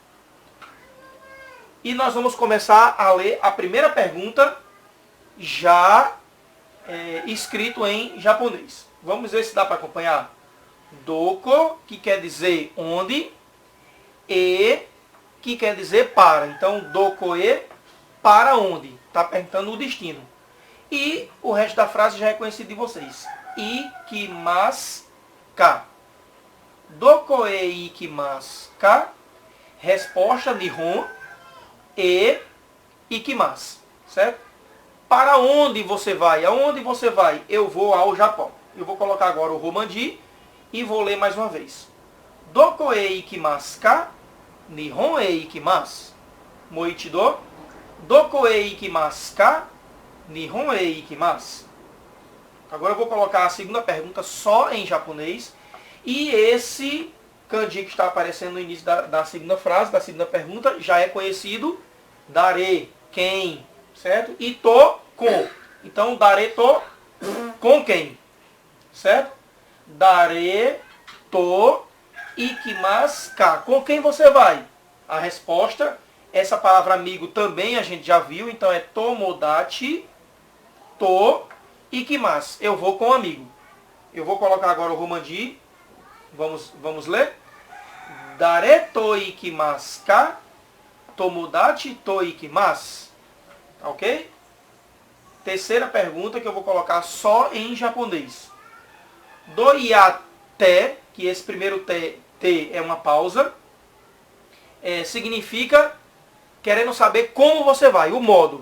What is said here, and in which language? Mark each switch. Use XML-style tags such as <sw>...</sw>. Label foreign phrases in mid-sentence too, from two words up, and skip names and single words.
<pt>E nós vamos começar a ler a primeira pergunta já escrito em japonês. Vamos ver se dá para acompanhar. Doko, que quer dizer onde, e, que quer dizer para. Então,</pt> <ja>どこへ,</ja> <pt>para onde. Está perguntando o destino. E o resto da frase já é conhecido de vocês.</pt> <ja>行きますか. どこへ行きますか. Resposta 日本へ行きます.</ja> <pt>Certo? Para onde você vai? Aonde você vai? Eu vou ao Japão. Eu vou colocar agora o Romanji e vou ler mais uma vez.</pt> <ja>どこへ行きますか? 日本へ行きます. Moichido. どこへ行きますか? 日本へ行きます.</ja> <pt>Agora eu vou colocar a segunda pergunta só em japonês. E esse kanji que está aparecendo no início da segunda frase, da segunda pergunta, já é conhecido. Dare, quem, certo? E to, com. Então,</pt> <ja>誰と,</ja> <pt>com quem? Certo?</pt> <ja>誰と行きますか.</ja> <pt>Com quem você vai? A resposta, essa palavra amigo também a gente já viu, então é</pt> <ja>友達と行きます.</ja> <pt>Eu vou com um amigo. Eu vou colocar agora o Romanji. Vamos ler?</pt> <ja>誰と行きますか? 友達と行きます.</ja> <pt>Ok? Terceira pergunta que eu vou colocar só em japonês. Doiate, que esse primeiro T é uma pausa, significa querendo saber como você vai, o modo.</pt>